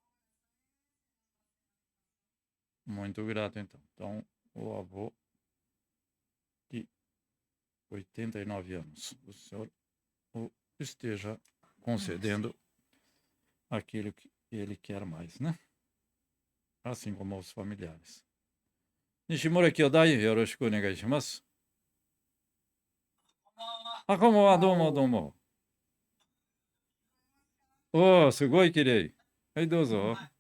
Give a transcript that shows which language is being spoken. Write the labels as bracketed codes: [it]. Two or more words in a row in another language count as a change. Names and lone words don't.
[pt] Muito grato, então. Então, o avô de 89 anos. O Senhor o esteja concedendo aquilo que ele quer mais, né? Assim como aos familiares. [ja] 西村兄弟、よろしくお願いします. こんばんは、どうも. Oh, すごいきれい. Aí, dozo.